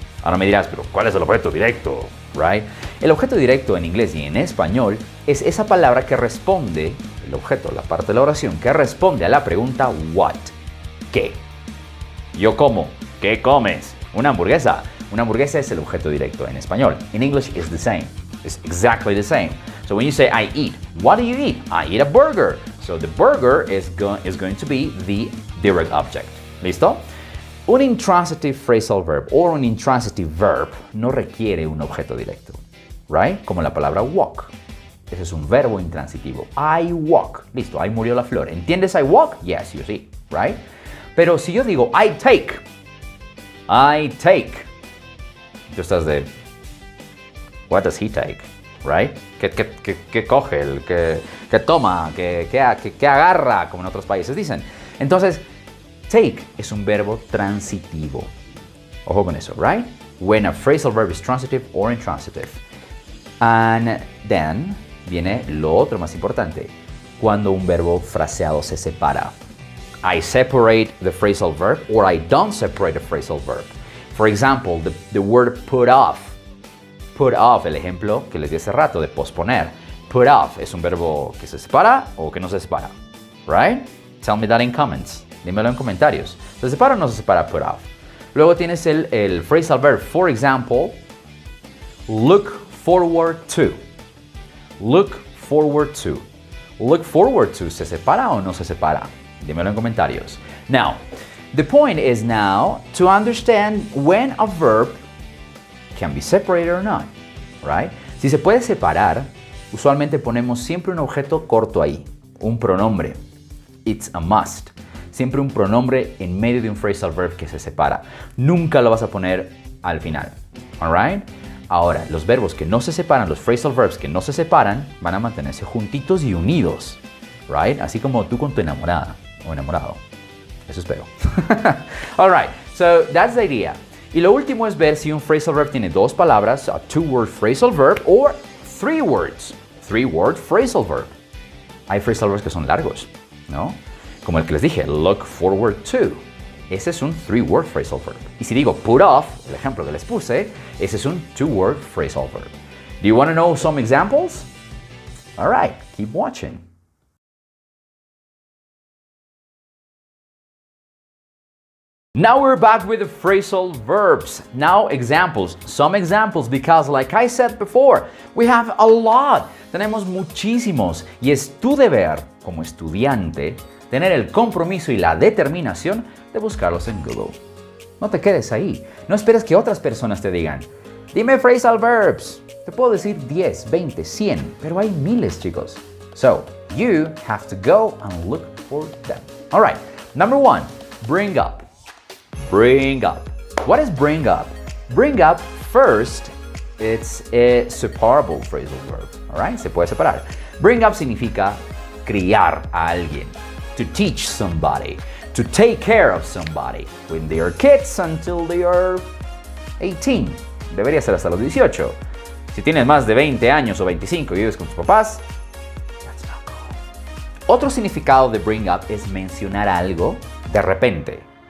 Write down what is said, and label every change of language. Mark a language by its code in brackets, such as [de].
[es] Ahora me dirás, pero ¿cuál es el objeto directo? Right? El objeto directo en inglés y en español es esa palabra que responde, el objeto, la parte de la oración, que responde a la pregunta what. ¿Qué? Yo como. ¿Qué comes? Una hamburguesa. Una hamburguesa es el objeto directo en español. [en] In English it's the same. It's exactly the same. So when you say I eat, what do you eat? I eat a burger. So the burger is going to be the direct object. [es] ¿Listo? Un intransitive phrasal verb o un intransitive verb no requiere un objeto directo, right? Como la palabra walk. Ese es un verbo intransitivo. [en] I walk. [es] Listo, ahí murió la flor. ¿Entiendes [en] I walk? Yes, you see, right? [es] Pero si yo digo I take, tú estás de [en] what does he take, right? [es] ¿Qué coge? ¿Qué toma? ¿Qué agarra? Como en otros países dicen. Entonces, take es un verbo transitivo. Ojo con eso, right? [en] When a phrasal verb is transitive or intransitive. And then [es] viene lo otro más importante. Cuando un verbo fraseado se separa. [en] I separate the phrasal verb or I don't separate the phrasal verb. For example, the word put off. [es] Put off, el ejemplo que les di hace rato de posponer. Put off es un verbo que se separa o que no se separa. Right? [en] Tell me that in comments. [es] Dímelo en comentarios. ¿Se separa o no se separa put off? Luego tienes el phrasal verb. [en] For example, look forward to. Look forward to. Look forward to. [es] ¿Se separa o no se separa? Dímelo en comentarios. [en] Now, the point is now to understand when a verb can be separated or not. Right? [es] Si se puede separar, usualmente ponemos siempre un objeto corto ahí. Un pronombre. [en] It's a must. [es] Siempre un pronombre en medio de un phrasal verb que se separa. Nunca lo vas a poner al final. Alright? Ahora, los verbos que no se separan, los phrasal verbs que no se separan, van a mantenerse juntitos y unidos, right? Así como tú con tu enamorada o enamorado. Eso espero. [en] All right, so that's the idea. [es] Y lo último es ver si un phrasal verb tiene dos palabras, [en] a two-word phrasal verb, or three words, three-word phrasal verb. [es] Hay phrasal verbs que son largos, ¿no? Como el que les dije, look forward to. Ese es un three-word phrasal verb. Y si digo put off, el ejemplo que les puse, ese es un two-word phrasal verb. [en] Do you want to know some examples? All right, keep watching. Now we're back with the phrasal verbs. Now examples, some examples, because like I said before, we have a lot. [es] Tenemos muchísimos y es tu deber como estudiante tener el compromiso y la determinación de buscarlos en Google. No te quedes ahí. No esperes que otras personas te digan, dime phrasal verbs. Te puedo decir 10, 20, 100, pero hay miles, chicos. [en] So, you have to go and look for them. All right, number 1, bring up. Bring up. What is bring up? Bring up, first, it's a separable phrasal verb. [es] All right, se puede separar. Bring up significa criar a alguien. [en] To teach somebody. To take care of somebody. When they are kids until they are 18. [es] Debería ser hasta los 18. Si tienes más de 20 años o 25 y vives con tus papás, [en] that's not cool. [es] Otro significado de bring up es mencionar algo de repente.